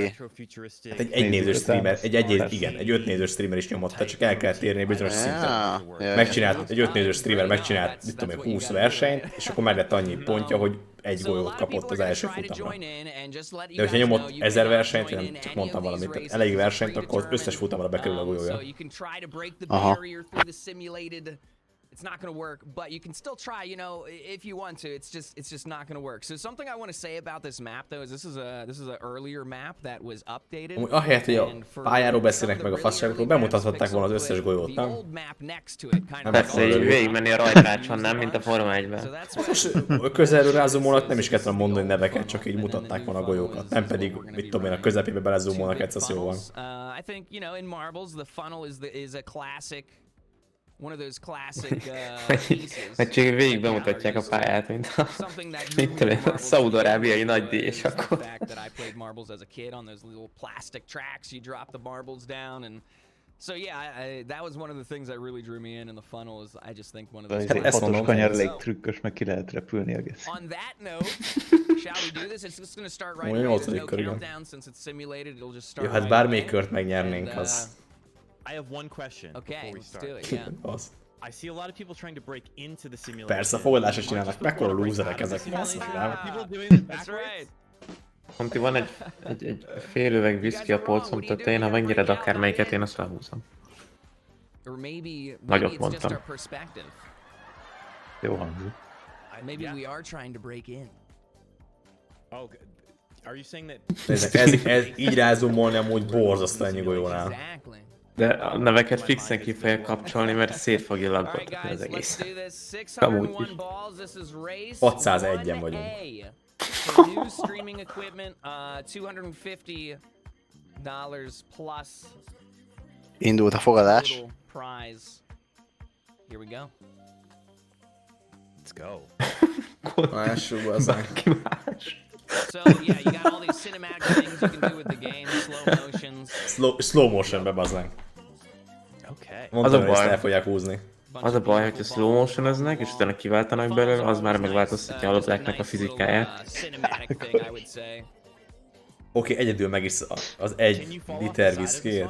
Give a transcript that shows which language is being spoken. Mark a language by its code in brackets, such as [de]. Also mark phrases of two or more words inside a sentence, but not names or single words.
[hu] Hát egy egynézős streamer, egy 5 nézős streamer is nyomhatta, csak el kell térni egy bizonyos szinten. Megcsinált, egy 5 nézős streamer megcsinált, mit tudom én, 20 versenyt, és akkor meg lett annyi pontja, hogy egy golyót kapott az első futamra. De hogyha nyomott 1000 versenyt, nem csak mondtam valamit, tehát elég versenyt, akkor az összes futamra bekerül a golyója. Aha. [en] It's not going to work, but you can still try, you know, if you want to. It's just not going to work. So something I want to say about this map though is this is a earlier map that was updated. [hu] Ahelyett, hogy a pályáról beszélnek meg a fasságokról, bemutathatták volna az összes golyót, nem? Persze, így végigmenni a rajtrácson, nem, mint a Forma 1-ben. Most közelről rázumolnak, nem is kellett mondani neveket, csak így mutatták volna a golyókat. Nem pedig, mit tudom én, a közepébe belezumolnak, egyszer jó van. [en] I think, you know, in marbles, the funnel is a classic. One of those classic pieces. [hu] Vagy csak végig bemutatják a pályát, mint a, mit tudom, a szaúd-arábiai nagy díj, és akkor... [en] So yeah, that was one of the things that really drew me in the funnel. Is I just think one of those. [hu] Ez a kanyar elég trükkös, meg ki lehet repülni egész. [en] On that note, shall we do this? It's just going to start right away. There's no countdown since it's simulated. It'll just start. [hu] Jó, hát bármelyik kört megnyernénk, az... [en] I have one question before we start. Do it, yeah. I see a lot of people trying to break into the simulation. [hu] Persze, a fogadásra csinálnak, mekkora lúzerek ezek, basszus, nem? [en] That's right. [hu] Monti, van egy fél üveg viszki a polcom tetején, ha megnyered akármelyiket, én azt lehúzom. Nagyot mondtam. Jó hangzik. [en] Maybe we are trying to break in. Oh, are you saying that? [hu] Ez így rázumolni amúgy borzasztó ennyi golyónál. De a neveket fixen ki fogja kapcsolni, mert szét fogja lagoltatni az egész. Amúgy is. 601-en vagyunk. [en] New streaming equipment, $250 plus. [hu] Indult a fogadás. [en] Prize. Here we go. Let's go. [hu] Lássuk, bazzánk. [en] So yeah, you got all these cinematic things you can do with the game, slow motions. Slow motionbe, [hu] bazzánk. [en] Okay. [hu] Mondtam, hogy ezt el fogják húzni. Az a baj, hogyha [en] slow motionoznak, [hu] és utána kiváltanak belőle, az már megváltoztatja a labdáknak a fizikáját. Oké, egyedül meg is az 1 liter viszkért.